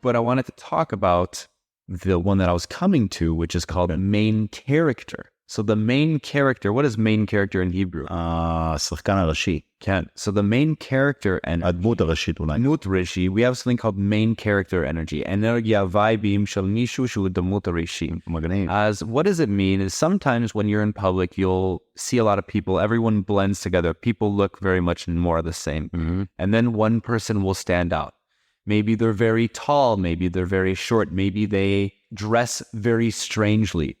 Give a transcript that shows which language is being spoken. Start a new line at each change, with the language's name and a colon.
English: But I wanted to talk about the one that I was coming to, which is called main character. So the main character, what is main character in Hebrew?
Hebrew: שחקן הראשי. כן.
English: So the main character and
Hebrew: הדמות הראשית אולי. דמות ראשי,
English: we have something called main character energy.
Hebrew: אנרגיה וייבים של מישהו שהוא דמות הראשי. מגניב.
English: As what does it mean is sometimes when you're in public, you'll see a lot of people, everyone blends together. People look very much more the same. Mm-hmm. And then one person will stand out. Maybe they're very tall. Maybe they're very short. Maybe they dress very strangely.